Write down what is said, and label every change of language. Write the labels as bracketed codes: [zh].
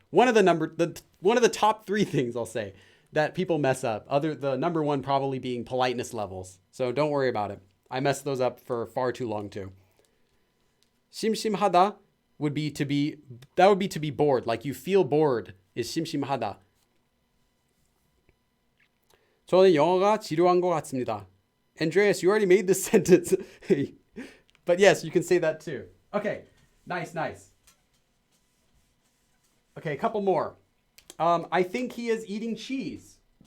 [en] One of the top 3 things I'll say that people mess up. The number one probably being politeness levels. So don't worry about it. I messed those up for far too long too. 심심하다 would be to be bored. Like you feel bored is 심심하다. [ko] 저는 영어가 지루한 것 같습니다. [en] Andreas, you already made this sentence. But yes, you can say that too. Okay, nice. Okay, a couple more. I think he is eating cheese.